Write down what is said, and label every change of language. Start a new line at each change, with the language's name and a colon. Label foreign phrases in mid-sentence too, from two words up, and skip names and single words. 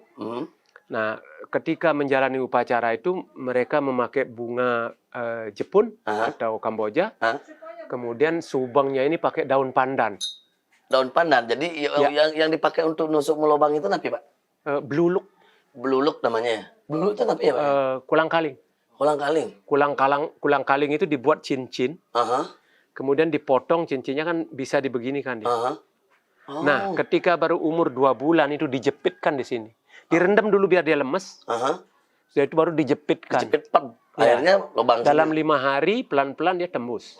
Indonesian: Nah, ketika menjalani upacara itu mereka memakai bunga Jepun atau Kamboja. Kemudian subengnya ini pakai daun pandan. Daun pandan. Jadi yang dipakai untuk nusuk melubang itu apa Pak? Bluluk. Bluluk namanya ya. Bluluk itu apa ya Pak? Kulang-kaling. Kulang-kaling itu dibuat cincin. Kemudian dipotong cincinnya kan bisa dibeginikan dia. Oh. Nah, ketika baru umur 2 bulan itu dijepitkan di sini. Direndam dulu biar dia lemes. Aha. Setelah itu baru dijepitkan. Dijepit pep. Ya. Akhirnya lubang Dalam sendiri. 5 hari pelan-pelan dia tembus.